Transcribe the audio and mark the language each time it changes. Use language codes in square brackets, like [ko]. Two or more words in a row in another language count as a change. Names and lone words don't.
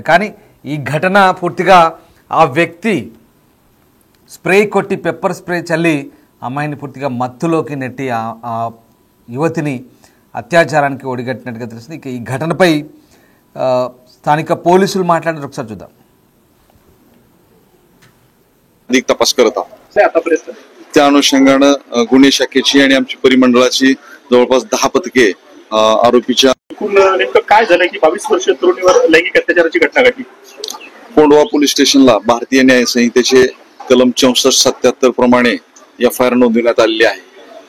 [te] కానీ ఈ ఘటన పూర్తిగా ఆ వ్యక్తి స్ప్రే కొట్టి పెప్పర్ స్ప్రే చల్లి అమ్మాయిని పూర్తిగా మత్తులోకి నెట్టి ఆ యువతిని అత్యాచారానికి ఒడిగట్టినట్టుగా తెలుస్తుంది. ఇక ఈ ఘటనపై స్థానిక పోలీసులు మాట్లాడారు. ఒకసారి చూద్దాం. [mr] अधिक तपास करत आहोत. आतापर्यंत त्या अनुषंगानं गुन्हे शाखेची आणि आमची परिमंडळाची जवळपास 10 पथके आरोपीच्या नेमकं काय झालं की 22 वर्षीय तरुणीवर लैंगिक अत्याचाराची घटना घडली. कोंढवा पोलीस स्टेशनला भारतीय न्याय संहितेचे कलम 64-77 प्रमाणे FIR नोंदवण्यात आलेली आहे.